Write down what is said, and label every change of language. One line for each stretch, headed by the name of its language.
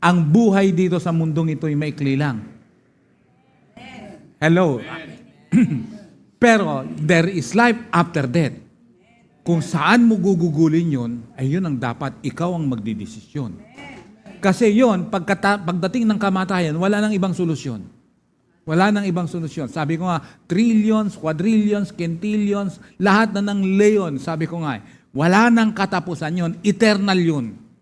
Filipino: Ang buhay dito sa mundong ito ay maikli lang.
English: Hello.
Filipino: Pero
English: there is life after death.
Filipino: Kung saan mo gugugulin yun, ay yun ang dapat ikaw ang magdidesisyon. Kasi yun, pagdating ng kamatayan, wala nang ibang solusyon. Wala nang ibang solusyon. Sabi ko nga, trillions, quadrillions, quintillions, lahat na ng leon, sabi ko nga, wala nang katapusan yun. Eternal yun.